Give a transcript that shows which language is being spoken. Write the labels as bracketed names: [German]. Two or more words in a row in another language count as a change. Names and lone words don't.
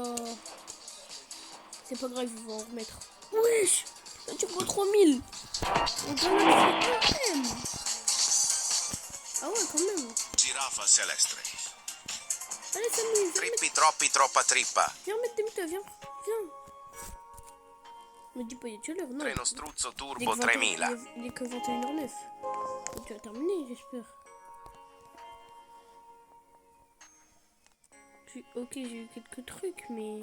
[French] C'est pas grave, ils vont en remettre. Wesh, un turbo 3000. On peut le faire quand même. Ah ouais, quand même. Giraffa celeste. Allez, Samy, viens mettre, Trippi troppi troppa trippa. viens mettre tes mutas, viens. Me dis pas, il y a déjà l'heure, non. Treno struzzo Il turbo est que 3000. il est que 21h09. Donc, tu vas terminer, j'espère. Ok, j'ai eu quelques trucs, mais...